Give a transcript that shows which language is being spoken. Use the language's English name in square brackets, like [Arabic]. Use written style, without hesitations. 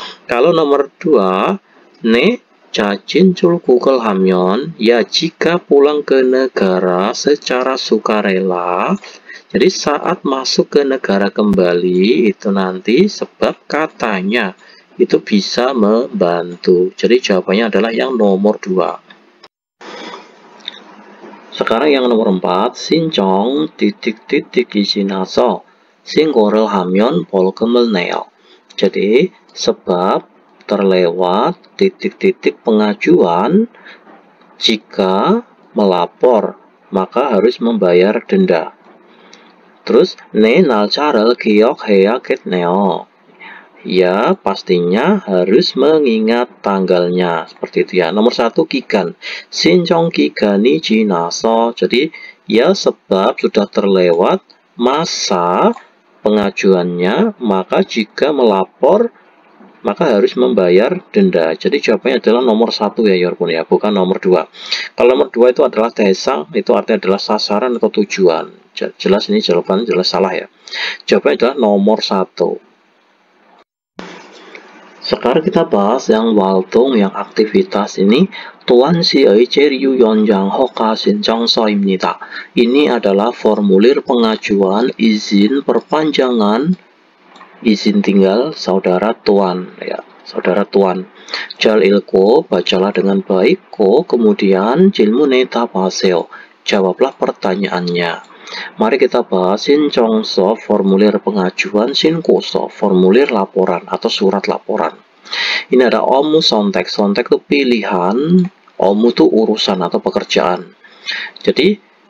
[Indonesian] Kalau nomor 2, [Korean] 자진 출국을 하면, [Indonesian] ya jika pulang ke negara secara sukarela. Jadi saat masuk ke negara kembali itu nanti sebab katanya itu bisa membantu. Jadi jawabannya adalah yang nomor 2. Sekarang yang nomor 4, [Korean] 신청 [Indonesian] titik-titik [Korean] 지나서 신고를 하면 벌금을 내요. [Indonesian] Jadi sebab terlewat titik-titik pengajuan, jika melapor maka harus membayar denda. Terus [Korean] 내 날짜를 기억해야겠네요. [Indonesian] Ya pastinya harus mengingat tanggalnya, seperti itu ya. Nomor 1 [Korean] 기간, 신청 기간이 지나서. [Indonesian] Jadi ya sebab sudah terlewat masa pengajuannya, maka jika melapor maka harus membayar denda. Jadi jawabannya adalah nomor 1 ya Yorpun ya, bukan nomor 2. Kalau nomor 2 itu adalah 대상, itu artinya adalah sasaran atau tujuan. Jelas ini jawabannya jelas salah ya. Jawabannya adalah nomor 1. Sekarang kita bahas yang 활동, yang aktivitas ini. [Korean] 도안시의 재료 연장 허가 신청서입니다. [Indonesian] Ini adalah formulir pengajuan izin perpanjangan izin tinggal saudara Tuan ya, saudara Tuan. [Korean] 잘 읽고, [Indonesian] bacalah dengan baik. Kemudian [Korean] 질문에 답하세요. [Indonesian] Jawablah pertanyaannya. Mari kita bahas 신청서, formulir pengajuan, 신고서, formulir laporan atau surat laporan. Ini ada 업무 선택. 선택 itu pilihan, 업무 itu urusan atau pekerjaan. Jadi